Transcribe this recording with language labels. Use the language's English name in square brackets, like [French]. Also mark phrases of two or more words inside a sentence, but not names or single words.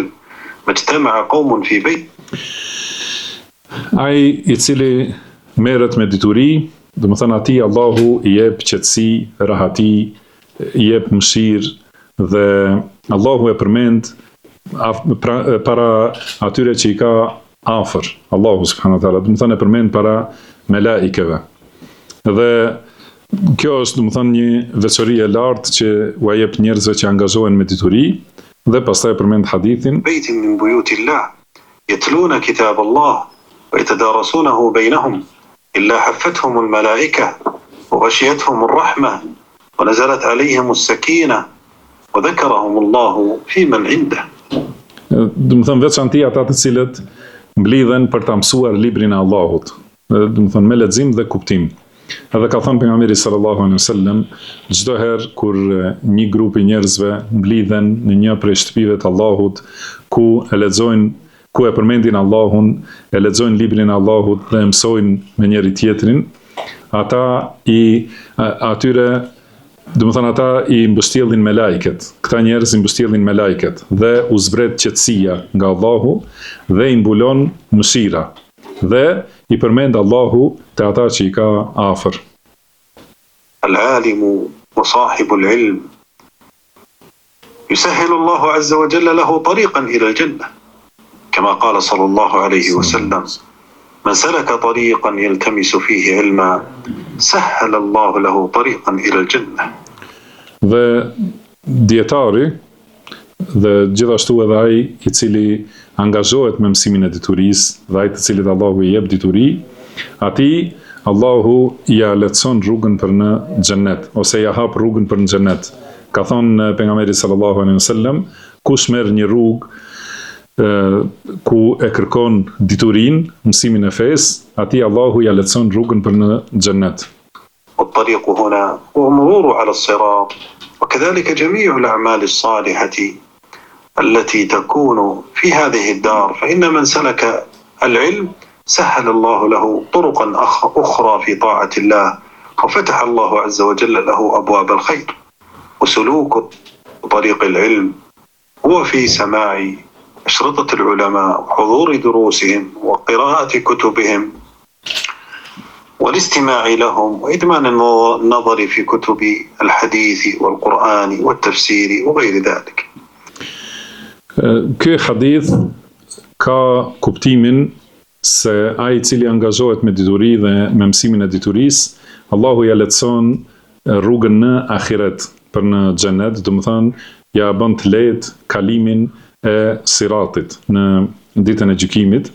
[Arabic] ما اجتمع قوم في بيت. [Albanian] Ai i cili merret me dituri, do të thënë atij Allahu i jep qetësi, rahati, i jep mëshirë, dhe Allahu e përmend para atyre që i ka afër, Allahu [Arabic] سبحانه وتعالى, [Albanian] do të thonë e përmend para melaikeve. Dhe kjo është, do të thonë, një veçori e lartë që u jep njerëzve që angazhohen me dituri, dhe pastaj përmend hadithin: [Arabic] بيتا من بيوت الله يتلون كتاب الله ويتدارسونه بينهم إلا حفتهم الملائكة وغشيتهم الرحمة ونزلت عليهم السكينة وذكرهم الله فيمن عنده. [Albanian] Do të thonë veçanti ata të cilët mblidhen për ta mësuar librin e Allahut, do të thonë me lexim dhe kuptim. Edhe ka thënë pejgamberi [Arabic] صلى الله عليه وسلم, [Albanian] çdo herë kur një grup i njerëzve mblidhen në një prej shtëpive të Allahut, ku e përmendin Allahun, e lexojnë librin e Allahut dhe mësojnë me njëri tjetrin, ata i mbështjellin me lajket. Këta njerëz i mbështjellin me lajket dhe u zbret qetësia nga Allahu dhe i mbulon mëshira dhe i përmend Allahu te ata që i ka afër. [Arabic] العالم وصاحب العلم يسهل الله عز وجل له طريقا إلى الجنة كما قال صلى الله عليه وسلم من سلك طريقا يلتمس فيه علما سهل الله له طريقا إلى الجنة. [Albanian] Dhe dietari dhe gjithashtu edhe ai i cili angazhohet me mësimin e diturisë dhe ai të cilit Allahu i jep dituri, atij Allahu ja lehtëson rrugën për në xhennet, ose ja hap rrugën për në xhennet. Ka thënë pejgamberi [Arabic] صلى الله عليه وسلم, [Albanian] kush merr një rrugë ku e kërkon diturinë, mësimin e fesë, atij Allahu ja lehtëson rrugën për në xhennet. [Arabic] والطريق هنا هو المرور على الصراط وكذلك جميع الأعمال الصالحة التي تكون في هذه الدار فإن من سلك العلم سهل الله له طرقا أخرى في طاعة الله وفتح الله عز وجل له أبواب الخير. وسلوك طريق العلم هو في سماع أشرطة العلماء وحضور دروسهم وقراءة كتبهم والاستماع لهم وإدمان النظر في كتب الحديث والقرآن والتفسير وغير ذلك. [Albanian] Ky hadith ka kuptimin se ai i cili angazhohet me dituri dhe me mësimin e diturisë, Allahu ja lehtëson rrugën në ahiret për në xhenet, do të thonë ja bën të lehtë kalimin e siratit në ditën e gjykimit.